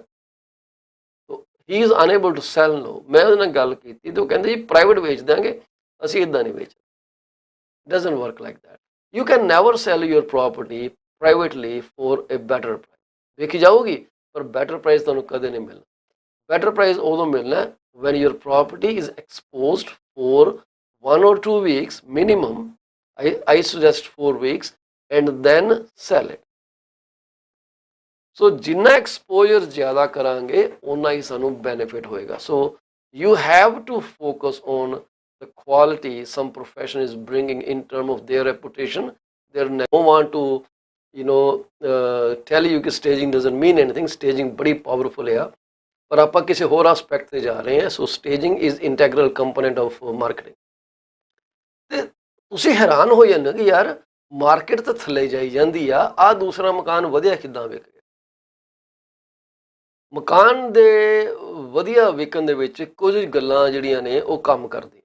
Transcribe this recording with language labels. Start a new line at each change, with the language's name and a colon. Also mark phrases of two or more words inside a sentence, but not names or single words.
English: He is unable to sell no.
Punjabi: ਮੈਂ ਉਹਦੇ ਨਾਲ ਗੱਲ ਕੀਤੀ ਤੇ ਉਹ ਕਹਿੰਦੇ ਜੀ ਪ੍ਰਾਈਵੇਟ ਵੇਚ ਦਾਂਗੇ, ਅਸੀਂ ਇੱਦਾਂ ਨਹੀਂ ਵੇਚ।
English: Doesn't work like that. You can never sell your property privately for a better price.
Punjabi: ਵੇਖੀ ਜਾਊਗੀ ਪਰ
English: better price
Punjabi: ਤੁਹਾਨੂੰ ਕਦੇ ਨਹੀਂ ਮਿਲਣਾ।
English: better price
Punjabi: ਉਦੋਂ ਮਿਲਣਾ
English: when your property is exposed for 1 or 2 weeks minimum. I suggest 4 weeks and then sell it.
Punjabi: So ਜਿੰਨਾ exposure ਜ਼ਿਆਦਾ ਕਰਾਂਗੇ ਉਨਾ ਹੀ ਸਾਨੂੰ benefit ਹੋਏਗਾ।
English: So you have to focus on the quality some profession is bringing in terms of their reputation. They don't want to tell you कि staging doesn't mean anything.
Punjabi: Staging बड़ी powerful है ਪਰ ਆਪਾਂ ਕਿਸੇ ਹੋਰ ਆਸਪੈਕਟ 'ਤੇ ਜਾ ਰਹੇ ਹਾਂ।
English: So staging is integral component of marketing.
Punjabi: ਅਤੇ ਤੁਸੀਂ ਹੈਰਾਨ ਹੋ ਜਾਂਦੇ ਕਿ ਯਾਰ ਮਾਰਕੀਟ ਤਾਂ ਥੱਲੇ ਜਾਈ ਜਾਂਦੀ ਆ, ਆਹ ਦੂਸਰਾ ਮਕਾਨ ਵਧੀਆ ਕਿੱਦਾਂ ਵਿਕ ਗਿਆ। ਮਕਾਨ ਦੇ ਵਧੀਆ ਵਿਕਣ ਦੇ ਵਿੱਚ ਕੁਝ ਗੱਲਾਂ ਜਿਹੜੀਆਂ ਨੇ ਉਹ ਕੰਮ ਕਰਦੀਆਂ।